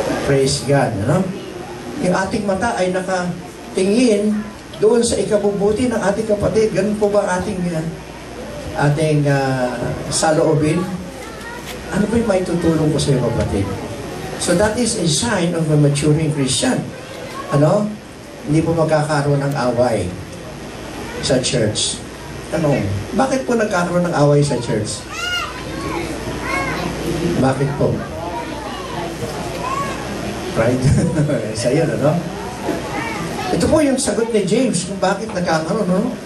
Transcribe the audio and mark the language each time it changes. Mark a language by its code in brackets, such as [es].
[en] Praise God, [tl] Yung ating mata ay nakatingin doon sa ikabubuti ng ating kapatid. Ganun po ba ating saloobin? Ano ba yung may tutulong ko sa iyo, kapatid? [en] So that is a sign of a maturing Christian. [tl] Hindi po magkakaroon ng away sa church. Bakit po nagkakaroon ng away sa church? Bakit po? Pride. Sa yun, ano? Ito po yung sagot ni James kung bakit nagkakaroon, no?